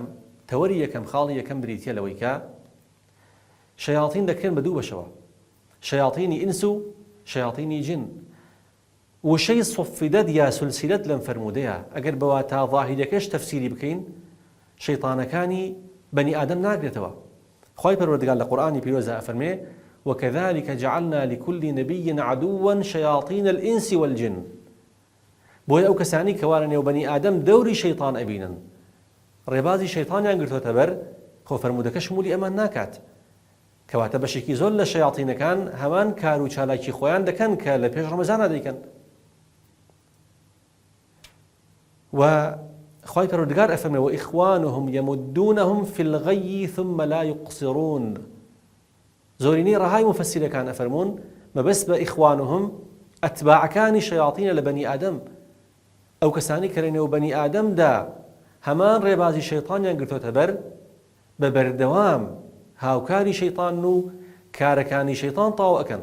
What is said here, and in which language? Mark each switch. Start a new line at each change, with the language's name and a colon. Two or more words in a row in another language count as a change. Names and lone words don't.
Central Kurdish: تەوەری یەکەم خاڵی یەکەم بریتیە لەوەی کە شەیاطین دەکرێن بە دوو بەشەوە، شەیاطینی ئینس و شەیاطینی جن. وشەی صفدت یا سلسلت لەم فەرمودەیە ئەگەر بەوا تا ظاهیرەکەش تەفسیری بکەین شەیطانەکانی بەنی ئادەم ناگرێتەوە. خوای پەروەردگار لە قورئانی پیرۆزە ئەفەرمێ
Arabic: وكذلك جعلنا لكل نبي عدوا شياطين الإنس والجن.
Central Kurdish: بۆیە ئەو کەسانی کەوارە نێو بەنی ئادەم دەوری شەیطان ئەبینن ڕێبازی شەیطانیان گرتوۆتە بەر، خۆ فەرمودەکە شمولی ئەمان ناکات. کەواتە بەشێکی زۆر لە شەیاطینەکان هەمان کار و چالاکی خۆیان دەکەن کە لە پێش ڕەمەزانە دەیکەن. و خوای پەروەردگار ئەفەرمێ
Arabic: وإخوانهم يمدونهم في الغي ثم لا يقصرون.
Central Kurdish: زۆرینەی ڕەهای مفەسیرەکان ئەفەرمون مەبەست بە ئیخوانهم ئەتباعەکانی شەیاطینە لە بەنی ئادەم، ئەو کەسانی کە لە نێو بەنی ئادەمدا هەمان ڕێبازی شەیطانیان گرتوۆتە بەر بە بەردەوام هاوکاری شەیطان و کارەکانی شەیطان تاو ئەکەن.